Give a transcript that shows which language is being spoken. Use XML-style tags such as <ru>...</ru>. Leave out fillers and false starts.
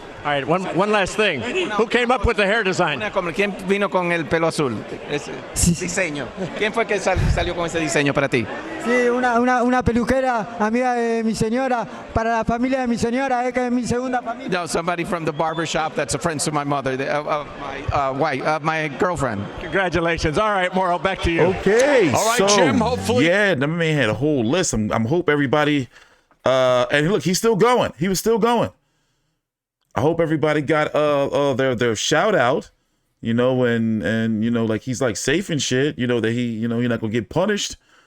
<en>All right, one last thing. Who came up with the hair design?</en> <es>¿Quién vino con el pelo azul? Ese diseño. ¿Quién fue que salió con ese diseño para ti? Sí, una peluquera, amiga de mi señora, para la familia de mi señora, que es mi segunda familia.</es> <en>No, somebody from the barber shop that's a friend to my mother, my girlfriend. Congratulations. All right, Moro, back to you. Okay, all right, so, Jim, hopefully. Yeah, the man had a whole list. I'm hope everybody, and look, he's still going. He was still going. I hope everybody got their shout out, you know, and you know, like he's like safe and shit, you know, that he's not gonna get punished.</en>